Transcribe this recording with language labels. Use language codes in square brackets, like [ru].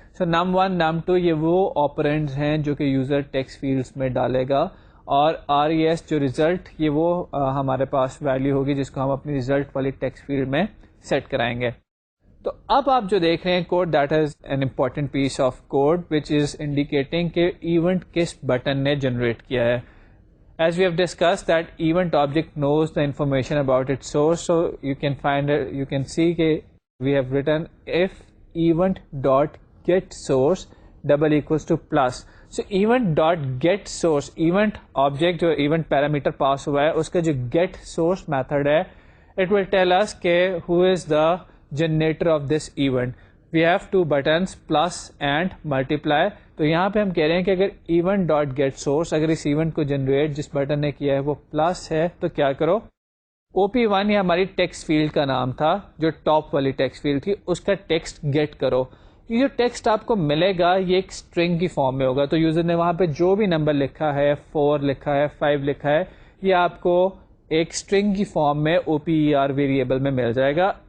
[ur] سو num1 num2 یہ وہ آپرینڈز ہیں جو کہ یوزر ٹیکسٹ فیلڈس میں ڈالے گا، اور RES جو ریزلٹ یہ وہ ہمارے پاس ویلیو ہوگی جس کو ہم اپنی ریزلٹ والی ٹیکسٹ فیلڈ میں سیٹ کرائیں گے. تو اب آپ جو دیکھ رہے ہیں code, [en] that is an important piece of code which is indicating [ur] کہ ایونٹ کس بٹن نے جنریٹ کیا ہے. [en] As we have discussed that event object knows the information about its source, so you can see that we have written if event dot get source double equals to plus. So event dot get source, event object [ur] جو event parameter pass ہوا ہے اس کا جو get source method ہے [en] it will tell us کہ who is the generator of this event. We have 2 buttons plus and multiply. [ur] تو یہاں پہ ہم کہہ رہے ہیں کہ اگر ایونٹ ڈاٹ گیٹ سورس، اگر اس ایونٹ کو جنریٹ جس بٹن نے کیا ہے وہ پلس ہے تو کیا کرو، OP1 یہ ہماری ٹیکسٹ فیلڈ کا نام تھا جو ٹاپ والی ٹیکسٹ فیلڈ تھی، اس کا ٹیکسٹ گیٹ کرو. یہ جو ٹیکسٹ آپ کو ملے گا یہ ایک اسٹرنگ کی فارم میں ہوگا. تو یوزر نے وہاں پہ جو بھی نمبر لکھا ہے، 4 لکھا ہے، 5 لکھا ہے، یہ آپ کو ایک اسٹرنگ کی فارم میں OPER ویریبل میں مل جائے گا.